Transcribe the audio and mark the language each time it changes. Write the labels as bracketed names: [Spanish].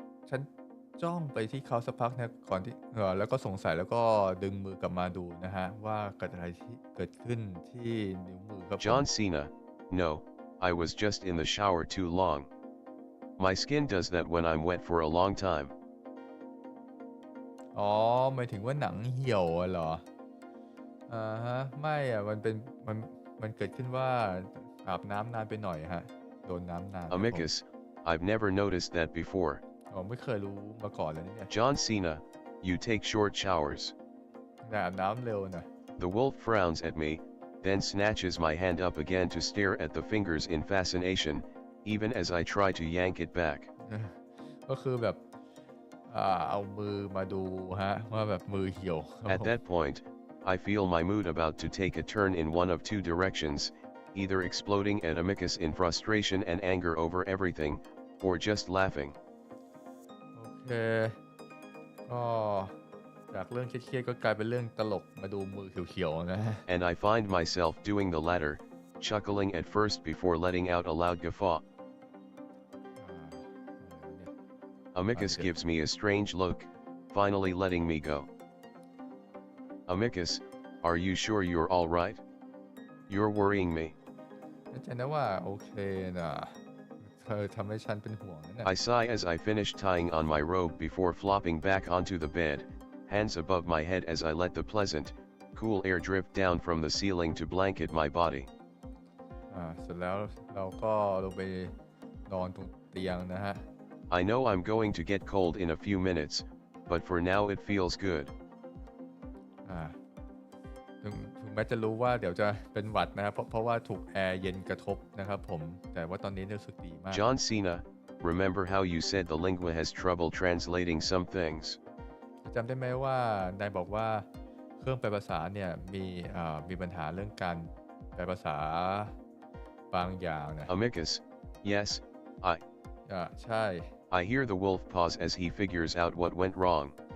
[Thai] ฉันจ้องไปที่เขาสักพักนะก่อนที่แล้วก็สงสัยแล้วก็ดึงมือกลับมาดูนะฮะว่าเกิดอะไรที่เกิดขึ้นที่นิ้วมือครับ [English] John Cena, no, I was just in the shower too long. My skin does that when I'm wet for a long time. [Thai] อ๋อหมายถึงว่าหนังเหี่ยวเหรอไม่มันเกิดขึ้นว่าอาบน้ำนานไปหน่อยฮะโดนน้ำนาน [English] Amicus, I've never noticed that before. [Thai] ไม่เคยรู้มาก่อนเลยเนี่ย [English] John Cena, you take short showers. [Thai] อาบน้ำเร็วนะ [English] The wolf frowns at me, then snatches my hand up again to stare at the fingers in fascination, even as I try to yank it back. [Thai] ก็คือแบบเอามือมาดูฮะว่าแบบมือเหี่ยว [English] At that point, I feel my mood about to take a turn in one of two directions, either exploding at Amicus in frustration and anger over everything, or just laughing. [Thai] โอเคก็จากเรื่องเครียดๆก็กลายเป็นเรื่องตลกมาดูมือเขียวๆนะ [English] And I find myself doing the latter, chuckling at first before letting out a loud guffaw. Amicus gives me a strange look, finally letting me go. Amicus, are you sure you're all right? You're worrying me. [Thai] เข้าใจนะว่าโอเคนะเธอทำให้ฉันเป็นห่วงนะ [English] I sigh as I finish tying on my robe before flopping back onto the bed, hands above my head as I let the pleasant, cool air drift down from the ceiling to blanket my body. [Thai] เสร็จแล้วเราก็ลงไปนอนตรงเตียงนะฮะ [English] I know I'm going to get cold in a few minutes, but for now it feels good. [Thai] ถึงแม้จะรู้ว่าเดี๋ยวจะเป็นหวัดนะครับเพราะว่าถูกแอร์เย็นกระทบนะครับผมแต่ว่าตอนนี้รู้สึกดีมาก [English] John Cena, remember how you said the lingua has trouble translating some things? [Thai] จำได้ไหมว่านายบอกว่าเครื่องแปลภาษาเนี่ยมีปัญหาเรื่องการแปลภาษาบางอย่างนะ [English] Amicus, yes, [Thai] ใช่ [English] I hear the wolf pause as he figures out what went wrong.